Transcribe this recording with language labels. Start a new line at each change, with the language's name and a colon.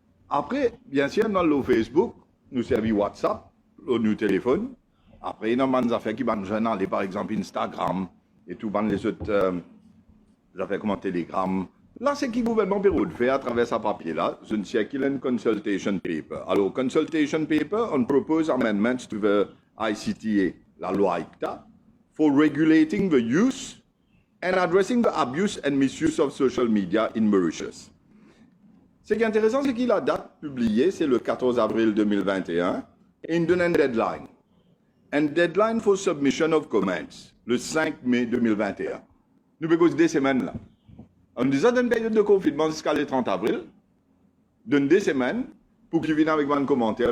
French: Après, bien sûr, dans le Facebook, nous servons WhatsApp, nos téléphones. Après, il y a des affaires qui vont aller, par exemple, Instagram et tout, les autres affaires comme Telegram. Là, c'est qui le gouvernement peut faire à travers ce papier-là. Je ne sais qu'il y a une consultation paper.
English: Alors, consultation paper, on propose amendments to the ICTA,
French: la loi ICTA,
English: for regulating the use and addressing the abuse and misuse of social media in Mauritius.
French: Ce qui est intéressant, c'est que la date publiée, c'est le 14 avril 2021, et il donne un deadline. Un deadline for submission of comments, le 5 mai 2021. Nous avons des semaines là. On disait d'une période de confinement jusqu'à le 30 avril, donne des semaines pour qu'ils viennent avec un commentaire.